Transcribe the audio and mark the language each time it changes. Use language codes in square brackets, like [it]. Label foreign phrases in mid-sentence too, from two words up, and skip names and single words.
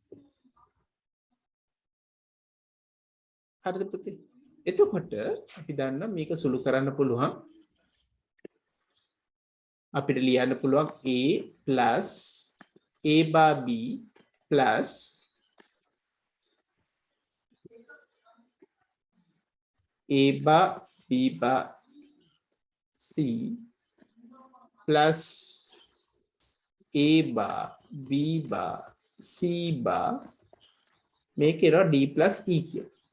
[si] හරිද පුතේ එතකොට අපි දන්නා මේක සුළු කරන්න පුළුවන් අපිට ලියන්න පුළුවන් [en] A plus A bar B plus A bar B bar C plus A bar B bar C bar make it a D plus E [si] කියලා